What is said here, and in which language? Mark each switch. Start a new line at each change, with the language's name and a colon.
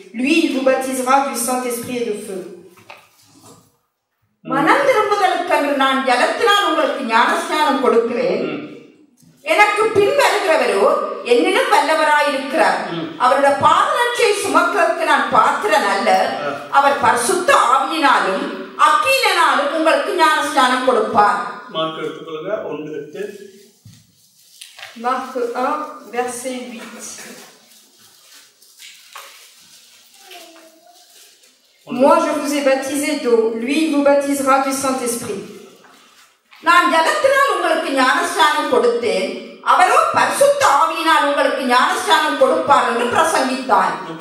French: Lui, il vous baptisera du Saint-Esprit et de feu.
Tamil: மனம் திரும்புதலுக்கென்று நான் ஜலத்தினால் உங்களுக்கு ஞானஸ்நானம் கொடுக்கிறேன். எனக்கு பின் வருகிறவரோ என்னிலும் வல்லவராயிருக்கிறார். அவருடைய பாதரட்சை சுமக்கிறதுக்கு நான் பாத்திரன் அல்ல. அவர் பரிசுத்த ஆவியினாலும் அக்கினியினாலும் உங்களுக்கு ஞானஸ்நானம் கொடுப்பார். மார்க் எடுத்துக்கொள்ளுங்க. 1:8.
French: Marc 1, verset 8. Moi, je vous ai baptisé d'eau. Lui, il vous baptisera du Saint-Esprit.
Tamil: நான் ஜலத்தினால் உங்களுக்கு ஞானஸ்நானம் கொடுத்தேன். அவரோ பரிசுத்த ஆவியினால் உங்களுக்கு ஞானஸ்நானம் கொடுப்பார் என்று பிரசங்கித்தார்.